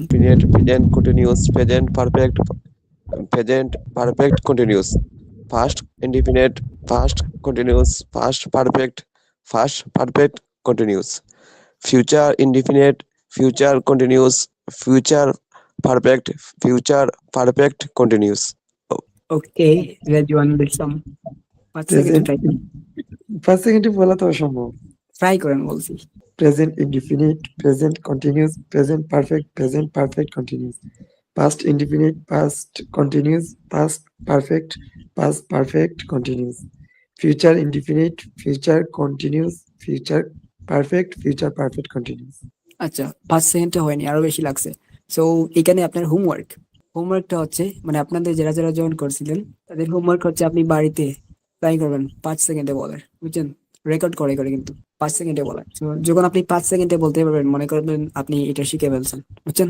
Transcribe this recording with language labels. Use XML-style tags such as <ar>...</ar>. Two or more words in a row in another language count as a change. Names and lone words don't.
<en>present, present continuous, present perfect continuous, first indefinite, first continuous, first perfect continuous, future indefinite, future continuous, future perfect continuous.</en> <bn>ওকে, রেজওয়ান ইসলাম 5 সেকেন্ডে</bn> <en>Present,</en> <bn>ট্রাই করেন। 5 সেকেন্ডে বলা তো অসম্ভব। ট্রাই করেন বলছি।</bn> <en>Present indefinite, present continuous, present perfect continuous, past indefinite, past continuous, past perfect continuous, future indefinite, future continuous, future perfect continuous.</en> <bn>আচ্ছা, 5 সেকেন্ডে হয়নি, আরো বেশি লাগছে। সো এখানে আপনার হোমওয়ার্কটা হচ্ছে, মানে আপনাদের যারা যারা জয়েন করছিলেন তাদের হোমওয়ার্ক হচ্ছে আপনি বাড়িতে ট্রাই করবেন 5 সেকেন্ডে বলার, বুঝছেন? রেকর্ড করে করে কিন্তু 5 সেকেন্ডে বলার। তো যখন আপনি 5 সেকেন্ডে বলতে পারবেন, মনে করবেন আপনি এটা শিখে ফেলছেন, বুঝছেন?</bn>